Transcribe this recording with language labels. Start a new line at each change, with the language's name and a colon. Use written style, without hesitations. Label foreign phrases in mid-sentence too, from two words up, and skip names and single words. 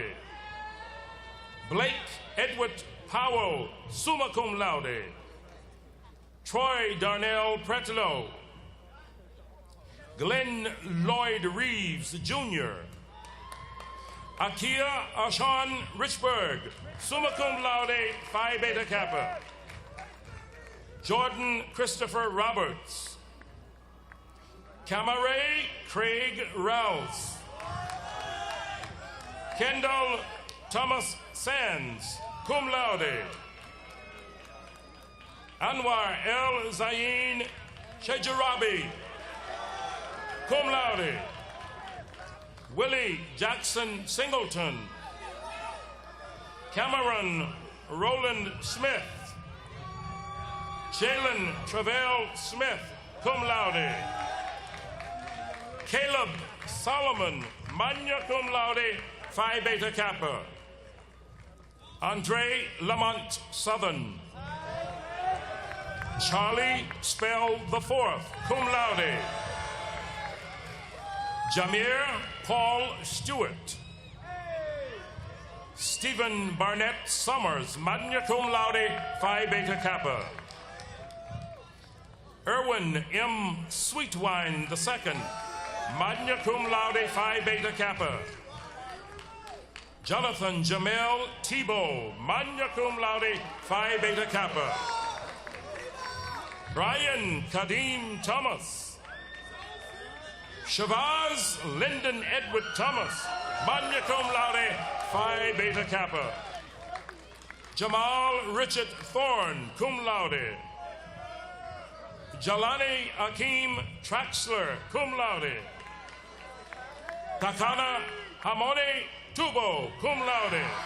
English: Blake Edward Powell,
Latin: summa cum laude.
English: Troy Darnell Pretelo. Glenn Lloyd Reeves, Jr. Akia Ashan Richburg,
Latin: summa cum laude,
English: Phi Beta Kappa. Jordan Christopher Roberts. Camaray Craig Rouse. Kendall Thomas Sands,
Latin: cum laude.
English: Anwar El Zayin Shejarabi,
Latin: cum laude.
English: Willie Jackson Singleton. Cameron Roland Smith. Jalen Travell Smith,
Latin: cum laude.
English: Caleb Solomon,
Latin: magna cum laude,
English: Phi Beta Kappa. Andre Lamont Southern. Charlie Spell IV,
Latin: cum laude.
English: Jamir Paul Stewart. Stephen Barnett Summers,
Latin: magna cum laude, Phi Beta Kappa.
English: Erwin M. Sweetwine II,
Latin: magna cum laude,
English: Phi Beta Kappa. Jonathan Jamel Tebow,
Latin: magna cum laude,
English: Phi Beta Kappa. Brian Kadim Thomas. Shavaz Lyndon Edward Thomas,
Latin: magna cum laude,
English: Phi Beta Kappa. Jamal Richard Thorne,
Latin: cum laude.
English: Jalani Akeem Traxler,
Latin: cum laude.
English: Takana Hamone Tubo,
Latin: cum laude.